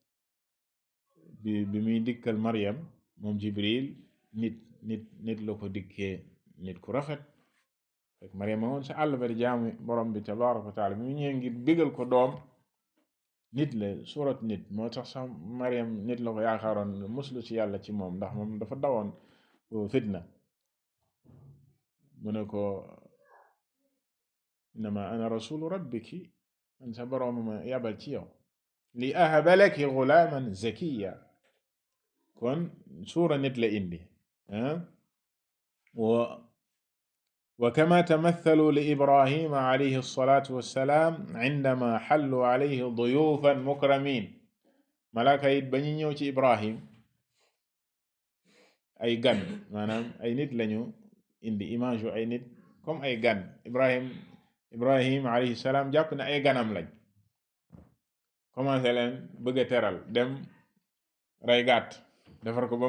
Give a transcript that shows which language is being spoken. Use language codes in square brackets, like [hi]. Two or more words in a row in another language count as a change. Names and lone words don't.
[wo] bi muy dikkal Maryam moom Jibril nit la ko dikkee nit ku rafet fekk Maryam woon sa àll ba di jaamu borom bi [ar] تبارك وتعالى [wo] bi mu ñëwee ngir bégal ko doom nit la surat nit moo tax sax Maryam nit la ko yaakaaroon muslu ci yàlla ci moom ndax moom dafa dawoon fitna mu ne ko [ar] إنما أنا رسول ربك [wo] man sa borom ma yabal ci yow [ar] لأهب لك غلاما زكيا [wo] kon suura nit la indi [ar] وكما تمثلوا لإبراهيم عليه الصلاة والسلام عندما حلوا عليه ضيوفا مكرمين [wo] malaaka it ba ñu ñëw ci Ibrahim ay gan maanaam ay nit lañu indi image yu ay nit comme ay gan Ibrahim [ar] عليه السلام [wo] jàpp ne ay ganam lañ commencé leen bëgg a teral dem rey gàtt defar ko ba